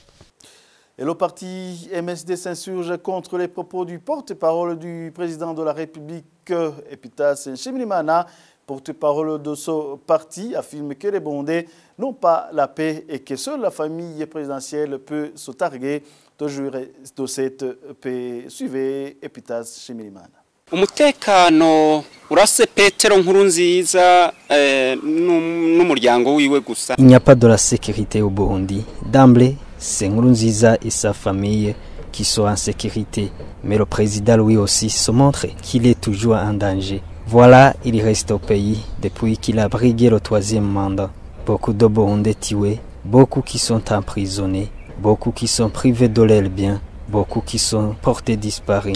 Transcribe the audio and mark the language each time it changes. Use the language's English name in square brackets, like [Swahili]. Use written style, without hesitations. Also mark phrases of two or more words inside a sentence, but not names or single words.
[French] Et le parti MSD s'insurge contre les propos du porte-parole du président de la République, Epitas Nshimirimana, porte-parole de ce parti, affirme que les Burundais n'ont pas la paix et que seule la famille présidentielle peut se targuer de jouir de cette paix. Suivez Epitas Shimirimana. [Rundi] Umutekano urase Petero Nkurunziza n'umuryango wiwe gusa. [French] Il n'y a pas de la sécurité au Burundi. D'emblée, c'est Nkurunziza et sa famille qui sont en sécurité. Mais le président lui aussi se montre qu'il est toujours en danger. Voilà, il reste au pays depuis qu'il a brigué le 3e mandat. Beaucoup de Burundais tués, beaucoup qui sont emprisonnés, beaucoup qui sont privés de leurs biens, beaucoup qui sont portés disparus.